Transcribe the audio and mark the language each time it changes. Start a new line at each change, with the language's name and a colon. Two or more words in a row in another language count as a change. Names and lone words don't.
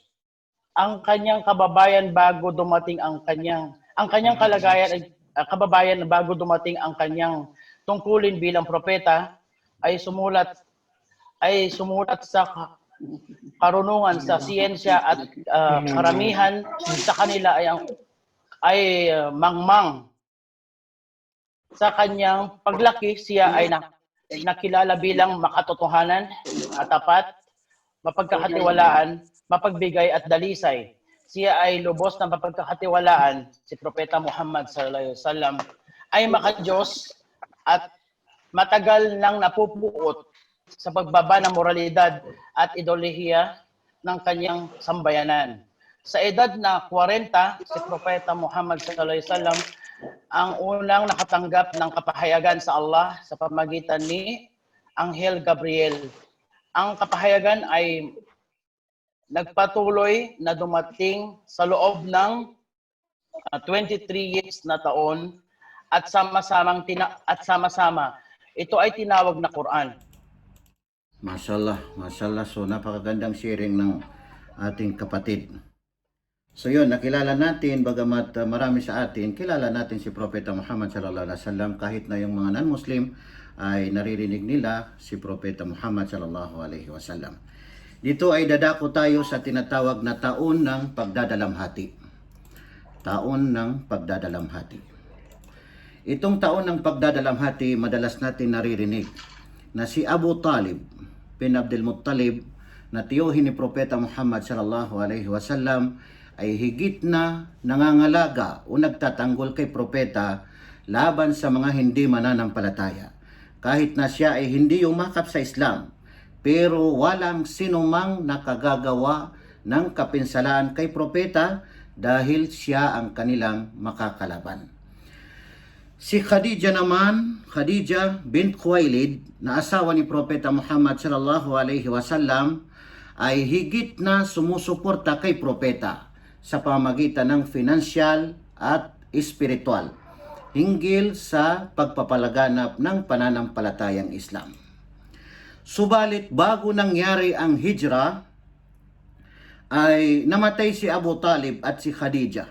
Filipino: Ang kanyang kababayan bago dumating ang kanyang tungkulin bilang propeta ay sumulat sa karunungan sa siyensya at karamihan sa kanila ay mangmang. Sa kanyang paglaki, siya ay nakilala bilang makatotohanan, matapat, mapagkakatiwalaan, mapagbigay at dalisay. Siya ay lubos na mapagkakatiwalaan. Si Propeta Muhammad
Arabic: صلى الله عليه وسلم
Filipino: ay makadiyos at matagal nang napupuot sa pagbaba ng moralidad at ideolohiya ng kanyang sambayanan. Sa edad na 40, si Propeta Muhammad
Arabic: صلى الله عليه وسلم
Filipino: ang unang nakatanggap ng kapahayagan sa Allah sa pamamagitan ni Anghel Gabriel. Ang kapahayagan ay nagpatuloy na dumating sa loob ng 23 years na taon at sama-sama ito ay tinawag na Quran. Mashallah. So napakagandang sharing ng ating kapatid. So yun, nakilala natin, bagamat marami sa atin, kilala natin si Propeta Muhammad
Arabic: صلى الله عليه وسلم,
Filipino: kahit na yung mga non-Muslim ay naririnig nila si Propeta Muhammad
Arabic: صلى الله عليه وسلم.
Filipino: Dito ay dadako tayo sa tinatawag na taon ng pagdadalamhati. Taon ng pagdadalamhati. Itong taon ng pagdadalamhati, madalas natin naririnig na si Abu Talib bin Abdul Muttalib na tiyuhin ni Propeta Muhammad
Arabic: صلى الله عليه وسلم
Filipino: ay higit na nangangalaga o nagtatanggol kay Propeta laban sa mga hindi mananampalataya. Kahit na siya ay hindi yumakap sa Islam, pero walang sinumang nakagagawa ng kapinsalaan kay propeta dahil siya ang kanilang makakalaban. Si Khadija naman, Khadija bint Khuwailid, na asawa ni Propeta Muhammad
Arabic: صلى الله عليه وسلم,
Filipino: ay higit na sumusuporta kay propeta sa pamagitan ng financial at espiritual hinggil sa pagpapalaganap ng pananampalatayang Islam. Subalit bago nangyari ang hijra, ay namatay si Abu Talib at si Khadija.